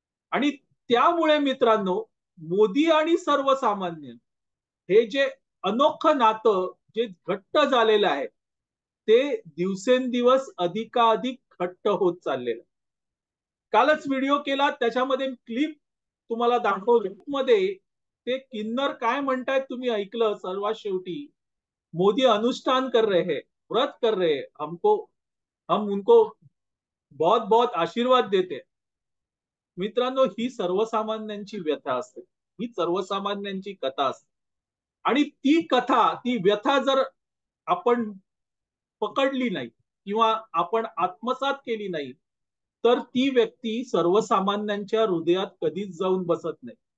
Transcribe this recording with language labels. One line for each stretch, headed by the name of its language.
Marathi: आणि त्यामुळे मित्रांनो, मोदी आणि सर्वसामान्य हे जे अनोखं नातं जे घट्ट झालेलं आहे, ते दिवसेंदिवस अधिकाधिक घट्ट होत चाललेलं. कालच व्हिडिओ केला, त्याच्यामध्ये क्लिप तुम्हाला दाखवली. मध्ये ते किन्नर काय म्हणतायत तुम्ही ऐकलं सर्वात शेवटी.
Hindi: मोदी अनुष्ठान कर रहे हैं, व्रत कर रहे हैं, हमको हम उनको बहुत बहुत आशीर्वाद देते.
Marathi: मित्रांनो, ही सर्वसामान्यांची व्यथा असते, ही सर्वसामान्यांची कथा असते. आणि ती कथा, ती व्यथा जर आपण पकडली नाही किंवा आपण आत्मसात केली नाही, तर ती व्यक्ती सर्वसामान्यांच्या हृदयात कधीच जाऊन बसत नाही.